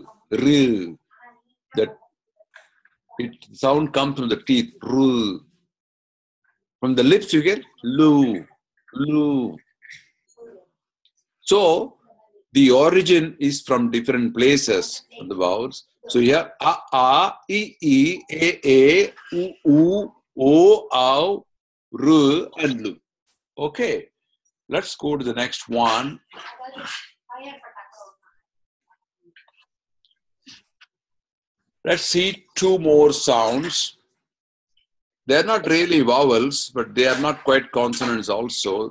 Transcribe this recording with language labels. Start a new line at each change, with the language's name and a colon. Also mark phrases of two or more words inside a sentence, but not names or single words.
English: That sound comes from the teeth. R. From the lips you get lu. So the origin is from different places of the vowels. So here a, e, a, u, o, ow, r, and lu. Okay. Let's go to the next one. Let's see two more sounds. They're not really vowels, but they are not quite consonants also.